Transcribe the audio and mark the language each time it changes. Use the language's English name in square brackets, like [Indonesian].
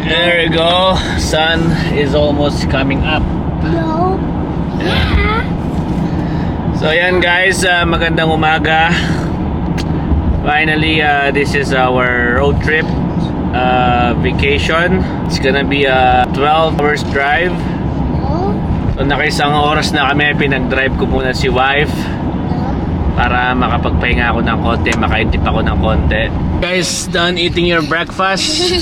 [English] There we go. Sun is almost coming up. no? Yeah. [Filipino] So ayan guys, magandang umaga. [English] Finally, this is our road trip vacation. It's gonna be a 12 hours drive. No. [Filipino] So nakaisang oras na kami, pinag-drive ko muna si wife para makapagpahinga ako ng konti, makaintip ako ng konti. [English] Guys, done eating your breakfast?